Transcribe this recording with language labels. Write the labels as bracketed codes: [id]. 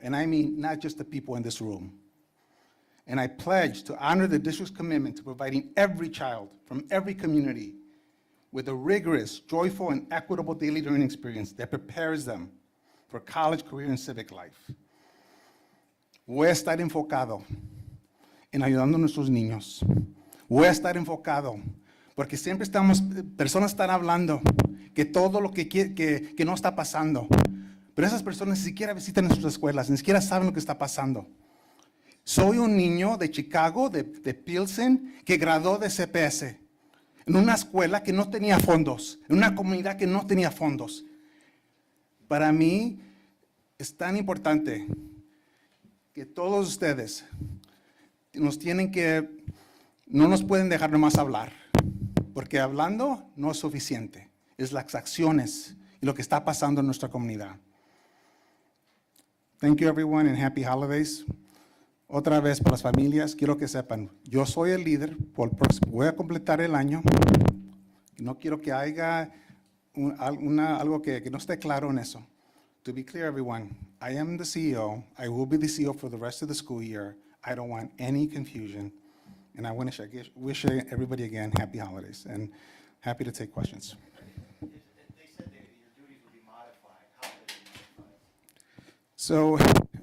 [en] And I mean, not just the people in this room. And I pledge to honor the district's commitment to providing every child from every community with a rigorous, joyful, and equitable daily learning experience that prepares them for college, career, and civic life. [es] Voy a estar enfocado en ayudando a nuestros niños. Voy a estar enfocado porque siempre personas están hablando que todo lo que no está pasando. Pero esas personas ni siquiera visitan nuestras escuelas, ni siquiera saben lo que está pasando. Soy un niño de Chicago, de Pilsen, que graduó de CPS, en una escuela que no tenía fondos, en una comunidad que no tenía fondos. Para mí es tan importante que todos ustedes no nos pueden dejar nomás hablar, porque hablando no es suficiente, es las acciones y lo que está pasando en nuestra comunidad. [en] Thank you everyone and happy holidays. [es] Otra vez para las familias, quiero que sepan, yo soy el líder, voy a completar el año, no quiero que haya algo que no esté claro en eso. [en] To be clear, everyone, I am the CEO. I will be the CEO for the rest of the school year. I don't want any confusion. And I want to wish everybody again happy holidays and happy to take questions. They said that your duties would be modified. How would they be modified?